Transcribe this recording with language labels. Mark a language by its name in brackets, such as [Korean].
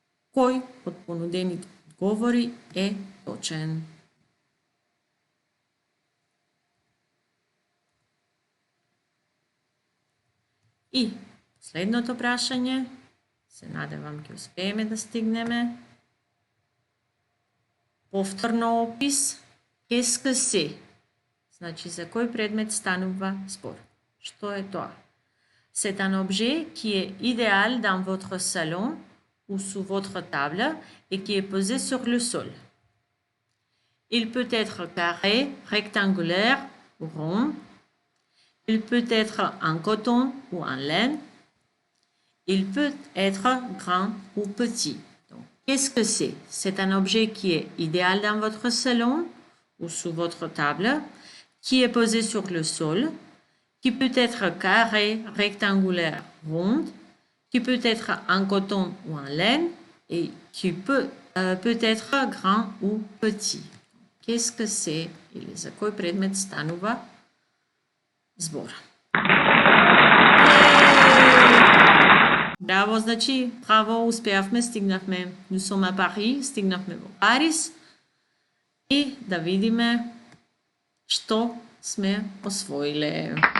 [Macedonian] Кој од понудените одговори е точен? И следното прашање, се надевам ќе успееме да стигнеме. Повторно опис, [French] qu'est-ce que c'est? [Macedonian] Значи, за кој предмет станува збор? Што е тоа? [French] C'est un objet qui est idéal dans votre salon ou sous votre table et qui est posé sur le sol. Il peut être carré, rectangulaire ou rond. Il peut être en coton ou en laine. Il peut être grand ou petit. Donc, qu'est-ce que c'est? C'est un objet qui est idéal dans votre salon ou sous votre table, qui est posé sur le sol, qui peut être carré, rectangulaire, rond, qui peut être en coton ou en laine et qui peut être grand ou petit. Qu'est-ce que c'est? [Macedonian] Или за кој предмет станува збор? Браво, значи, браво, успеавме, стигнавме. [French] Nous sommes à Paris, [Macedonian] стигнавме во Париз и да видиме што сме освоиле.